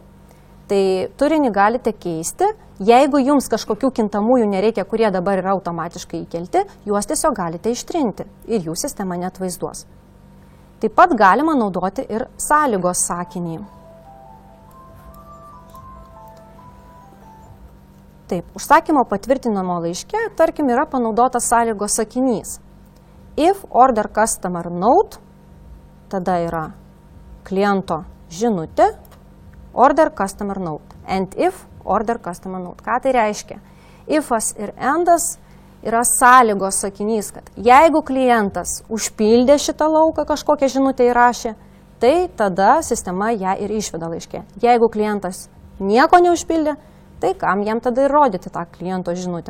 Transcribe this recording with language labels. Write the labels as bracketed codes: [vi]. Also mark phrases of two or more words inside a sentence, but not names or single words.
[lt] Tai turinį galite keisti, jeigu jums kažkokių kintamųjų nereikia, kurie dabar yra automatiškai įkelti, juos tiesiog galite ištrinti ir jų sistema neatvaizduos. Taip pat galima naudoti ir sąlygos sakinį. Taip, užsakymo patvirtinamo laiške, tarkim, yra panaudotas sąlygos sakinys. [en] If order customer note, [lt] tada yra kliento žinutė, [en] order customer note. And if order customer note. [lt] Ką tai reiškia? Ifas ir endas yra sąlygos sakinys, kad jeigu klientas užpildė šitą lauką, kažkokią žinutę įrašė, tai tada sistema ją ir išveda laiške. Jeigu klientas nieko neužpildė, tai kam jam tada ir rodyti tą kliento žinutę?